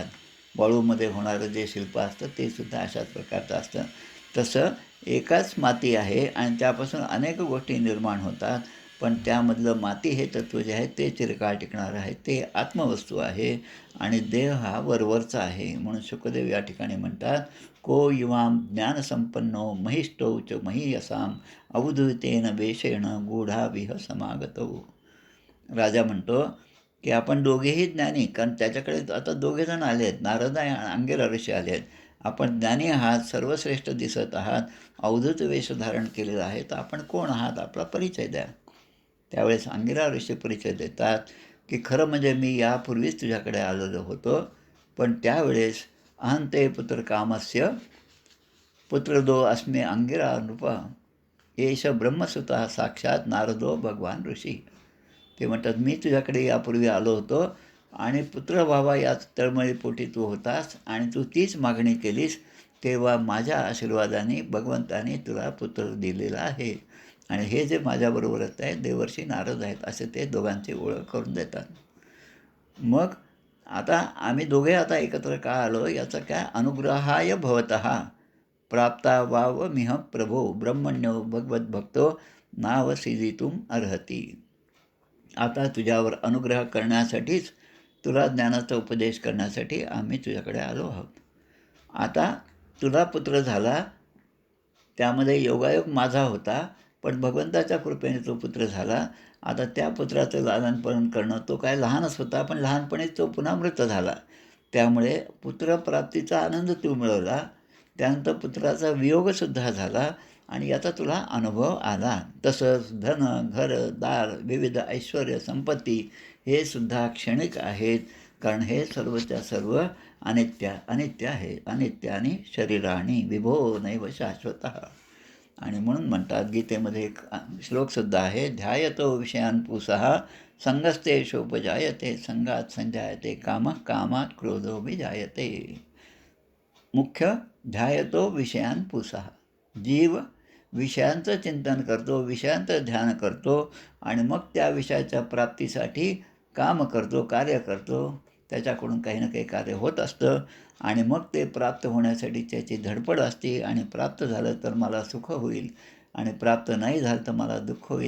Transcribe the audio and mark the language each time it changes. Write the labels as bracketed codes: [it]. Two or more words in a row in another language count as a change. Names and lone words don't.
[mr] वाळूमध्ये होणारं जे शिल्प असतं ते सुद्धा अशाच प्रकारचं असतं. तसं एकाच माती आहे आणि त्यापासून अनेक गोष्टी निर्माण होतात, पण त्यामधलं माती हे तत्त्व जे आहे ते चिरकाळ टिकणारं आहे, ते आत्मवस्तू आहे आणि देह हा वरवरचा आहे. म्हणून शुकदेव या ठिकाणी म्हणतात, [sa] को युवाम ज्ञानसंपन्नो महिष्टौ च महीयसाम अवधूतेन वेशेण गूढाविह समागतौ. [mr] राजा म्हणतो की आपण दोघेही ज्ञानी, कारण त्याच्याकडे आता दोघेजण आले आहेत, नारद आणि अंगिरा ऋषी आले आहेत. आपण ज्ञानी आहात, सर्वश्रेष्ठ दिसत आहात, अवधूत वेश धारण केलेला आहे, तर आपण कोण आहात, आपला परिचय द्या. त्यावेळेस अंगिरा ऋषी परिचय देतात की खरं म्हणजे मी यापूर्वीच तुझ्याकडे आलेलो होतो, पण त्यावेळेस [sa] अहंते पुत्र कामस्य पुत्रदो अस्मे अंगिरा नृप एष ब्रह्मसुता साक्षात नारदो भगवान ऋषी. [mr] ते म्हणतात, मी तुझ्याकडे यापूर्वी आलो होतो आणि पुत्र व्हावा याच तळमळीपोटी तू होतास आणि तू तीच मागणी केलीस, तेव्हा माझ्या आशीर्वादाने भगवंताने तुला पुत्र दिलेला आहे आणि हे जे माझ्याबरोबरच आहेत देवर्षी नारद आहेत, असे ते दोघांची ओळख करून देतात. मग आता आम्ही दोघे आता एकत्र का आलो, याचा काय, [sa] अनुग्रहाय भवतः प्राप्ता वाव मिह प्रभो ब्रह्मण्यो भगवद्भक्तो नावसिदितुम अर्हती. [mr] आता तुझ्यावर अनुग्रह करण्यासाठीच, तुला ज्ञानाचा उपदेश करण्यासाठी आम्ही तुझ्याकडे आलो आहोत. आता तुला पुत्र झाला, त्यामध्ये योगायोग माझा होता, पण भगवंताच्या कृपेने तो पुत्र झाला. आता त्या पुत्राचं लालनपालन करणं, तो काय लहानच होता, पण लहानपणीच तो पुन्हा मृत झाला. त्यामुळे पुत्रप्राप्तीचा आनंद तू मिळवला, त्यानंतर पुत्राचा वियोगसुद्धा झाला आणि याचा तुला अनुभव आला. तसंच धन, घर, दार, विविध ऐश्वर, संपत्ती हे सुद्धा क्षणिक आहेत. कारण हे सर्वच्या सर्व अनित्य आहे. [sa] अनित्यानी शरीराणी विभो नैव शाश्वतः. [mr] आणि म्हणून म्हणतात गीतेमध्ये एक श्लोकसुद्धा आहे, [sa] ध्यायतो विषयान् पुंसः संगस्तेषोपजायते संगात संजायते कामः कामात क्रोधोऽभिजायते. मुख्य ध्यायतो विषयान् पुंसः. [mr] जीव विषयांचं चिंतन करतो, विषयांचं ध्यान करतो आणि मग त्या विषयाच्या प्राप्तीसाठी काम करतो, कार्य करतो. त्याच्याकडून काही ना काही कार्य होत असतं आणि मग ते प्राप्त होण्यासाठी त्याची धडपड असते. आणि प्राप्त झालं तर मला सुख होईल आणि प्राप्त नाही झालं तर मला दुःख होईल.